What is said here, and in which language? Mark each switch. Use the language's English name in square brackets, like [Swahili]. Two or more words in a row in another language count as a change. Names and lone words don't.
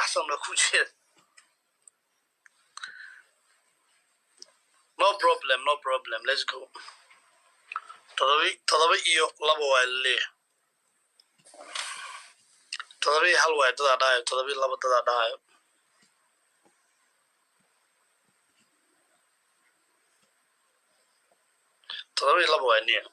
[Somali] una ku jeed. [English] No problem, no problem. Let's go. [Somali] Todoba iyo laba waa leeyahay. Todoba iyo hal waa dada dhahayo, todoba iyo laba dada dhahayo. Todoba iyo laba waa niyo.